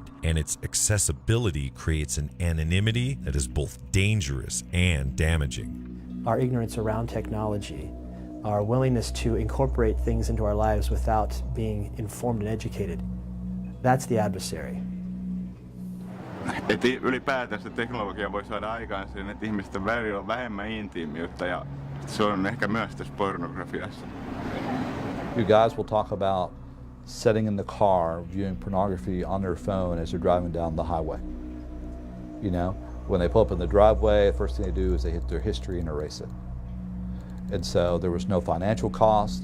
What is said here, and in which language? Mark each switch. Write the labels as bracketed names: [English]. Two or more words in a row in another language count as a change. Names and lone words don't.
[English] And its accessibility creates an anonymity that is both dangerous and damaging. Our ignorance around technology, our willingness to incorporate things into our lives without being informed and educated, that's the adversary. [Finnish] Et ylipäätään se teknologia voi saada aikaan sen, että ihmisten välillä on vähemmän intiimiyttä, ja se on ehkä myös tässä pornografiassa. [English] You guys will talk about sitting in the car viewing pornography on their phone as they're driving down the highway. You know, when they pull up in the driveway, the first thing they do is they hit their history and erase it. And so there was no financial cost.